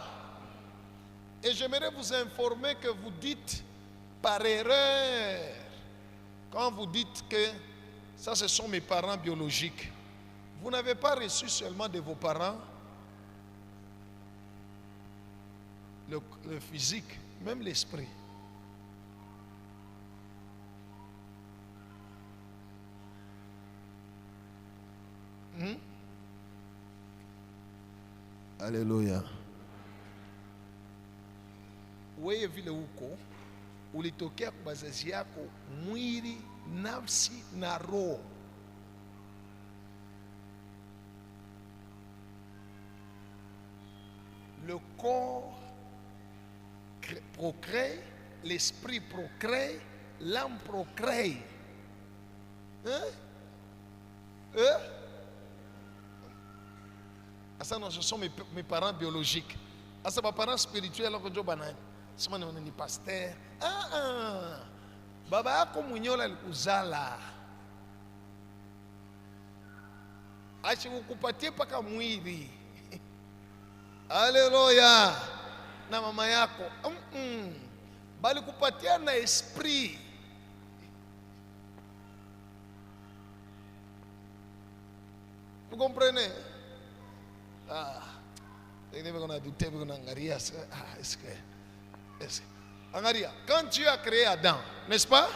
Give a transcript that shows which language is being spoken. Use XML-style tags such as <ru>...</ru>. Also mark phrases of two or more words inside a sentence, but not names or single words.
<fr>Et j'aimerais vous informer que vous dites par erreur, quand vous dites que ça ce sont mes parents biologiques, vous n'avez pas reçu seulement de vos parents le physique, même l'esprit. Alléluia.</fr> <sw>Wewe vile huko ulitokea kwa wazazi yako mwili, nafsi na roho.</sw> <fr>Le corps procrée, l'esprit procrée, l'âme procrée. Ça, non, ce sont mes parents biologiques. Ça, mes parents spirituels, alors que je suis un pasteur.</fr> <sw>Baba yako mwenyewe alikuzala. Asikukupatie paka mwili. Haleluya. Na mama yako bali kupatia na esprit.</sw> <fr>Vous comprenez? On a douté, on a regardé. Est-ce que quand Dieu a créé Adam, n'est-ce pas?</fr>